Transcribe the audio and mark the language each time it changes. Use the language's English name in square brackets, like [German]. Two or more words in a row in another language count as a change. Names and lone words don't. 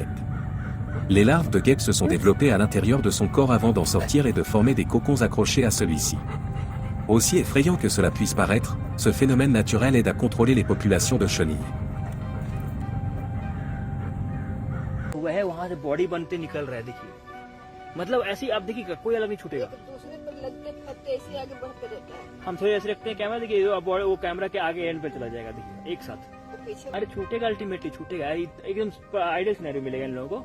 [French] Les larves de guêpes se sont développées à l'intérieur de son corps avant d'en sortir et de former des cocons accrochés à celui-ci. Aussi effrayant que cela puisse paraître, ce phénomène naturel aide à contrôler les populations de chenilles. [Hindi] वह वहां से बॉडी बनते निकल रहा है, देखिए। मतलब ऐसे ही आप देखिएगा, कोई अलग नहीं छूटेगा। दूसरे पर लगते पत्ते ऐसे आगे बढ़ते रहता है। हम थोड़े ऐसे रखते हैं कैमरा, देखिए वो कैमरा के आगे एंड पे चला जाएगा, देखिए एक साथ। अरे छूटेगा, अल्टीमेटली छूटेगा, एकदम [English] ideal scenario [Hindi] मिलेगा इन लोगों को।